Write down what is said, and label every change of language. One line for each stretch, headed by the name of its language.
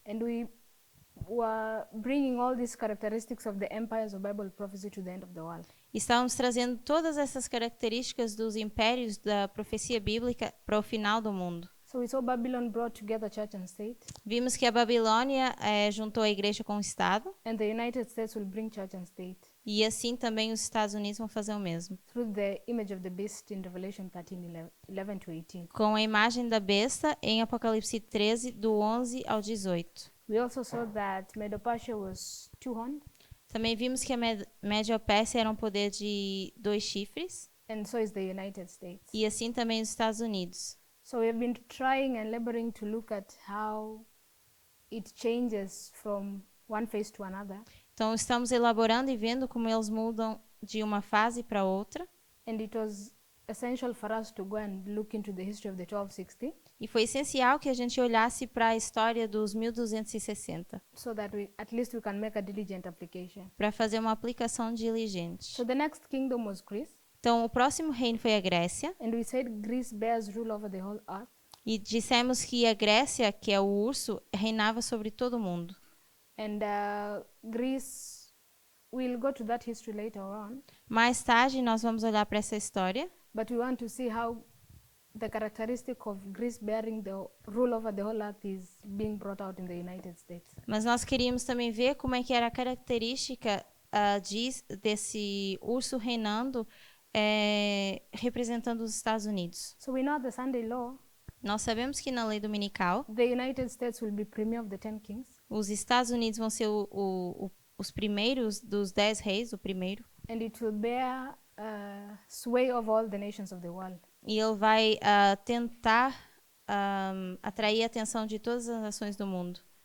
English: and we were bringing all these characteristics of the empires of Bible prophecy to the end of the world.
Portuguese: e estávamos trazendo todas essas características dos impérios da profecia bíblica para o final do mundo.
English: So we saw Babylon brought together church and state,
Portuguese: Vimos que a Babilônia juntou a igreja com o Estado
English: and the United States will bring church and state
Portuguese: e assim também os Estados Unidos vão fazer o mesmo.
English: through the image of the beast in Revelation 13, 11 to 18.
Portuguese: Com a imagem da besta em Apocalipse 13, do 11 ao 18.
English: We also saw that Medo-Persia was two-horned,
Portuguese: Também vimos que a Média-Pérsia era um poder de 2 chifres
English: and so is the United States.
Portuguese: e assim também os Estados Unidos.
English: So we have been trying and laboring to look at how it changes from one phase to another.
Portuguese: Então estamos elaborando e vendo como eles mudam de uma fase para outra.
English: And it was essential for us to go and look into the history of the 1260
Portuguese: E foi essencial que a gente olhasse para a história dos 1260
English: so that at least we can make a diligent application.
Portuguese: para fazer uma aplicação diligente.
English: So the next kingdom was Greece,
Portuguese: Então o próximo reino foi a Grécia
English: and we said Greece bears rule over the whole earth.
Portuguese: e dissemos que a Grécia, que é o urso, reinava sobre todo o mundo.
English: And Greece we'll go to that history later on,
Portuguese: Mais tarde nós vamos olhar para essa história,
English: but we want to see how the characteristic of Greece bearing the rule over the whole earth is being brought out in the United States.
Portuguese: mas nós queríamos também ver como é que era a característica desse urso reinando representando os Estados Unidos.
English: So we know the Sunday law,
Portuguese: Nós sabemos que na lei dominical,
English: the United States will be premier of the 10 kings,
Portuguese: os Estados Unidos vão ser os primeiros dos 10 reis, o primeiro,
English: and it will bear sway over all the nations of the world.
Portuguese: e ele vai tentar atrair a atenção de todas as nações do mundo.